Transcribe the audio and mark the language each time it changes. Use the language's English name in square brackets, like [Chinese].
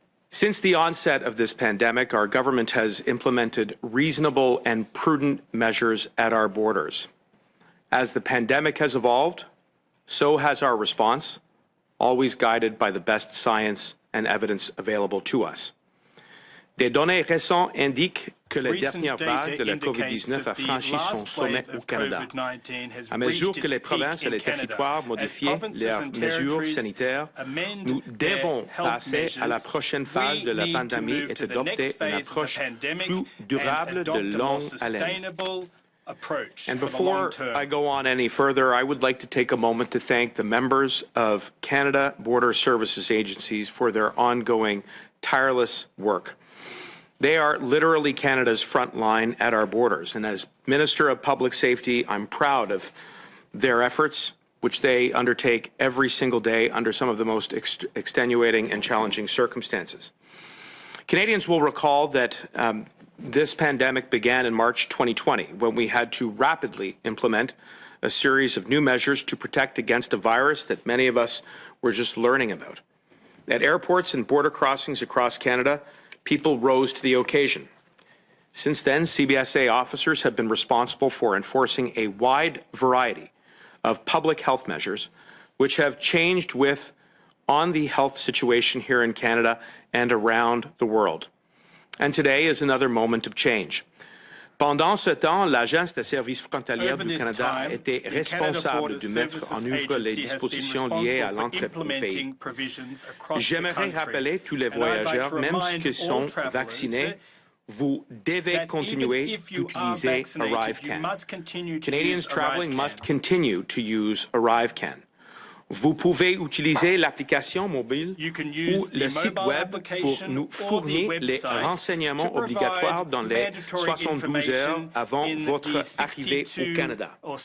[English] Since the onset of this pandemic, our government has implemented reasonable and prudent measures at our borders. As the pandemic has evolved, so has our response, always guided by the best science and evidence available to us. [French] Des données récentes indiquent que la dernière vague de la COVID-19 a franchi son sommet au Canada. À mesure que les provinces et les territoires modifient leurs mesures sanitaires, nous devons passer à la prochaine phase de la pandémie et adopter une approche plus durable de longue haleine. [English] approach And for the before long term. I go on any further, I would like to take a moment to thank the members of Canada Border Services agencies for their ongoing tireless work. They are literally Canada's front line at our borders. And as Minister of Public Safety, I'm proud of their efforts, which they undertake every single day under some of the most extenuating and challenging circumstances. Canadians will recall that this pandemic began in March 2020, when we had to rapidly implement a series of new measures to protect against a virus that many of us were just learning about. At airports and border crossings across Canada, people rose to the occasion. Since then, CBSA officers have been responsible for enforcing a wide variety of public health measures, which have changed on the health situation here in Canada and around the world. And today is another moment of change. [French] Pendant ce temps, l'Agence des services frontaliers du Canada a été responsable de mettre en œuvre les dispositions liées à l'entrée au pays. J'aimerais rappeler tous les voyageurs, même ceux qui sont vaccinés, vous devez continuer d'utiliser ArriveCan. [English] Canadians traveling must continue to use ArriveCan. [French] Vous pouvez utiliser l'application mobile ou le site web pour nous fournir les renseignements obligatoires dans les 72 heures avant votre arrivée au Canada.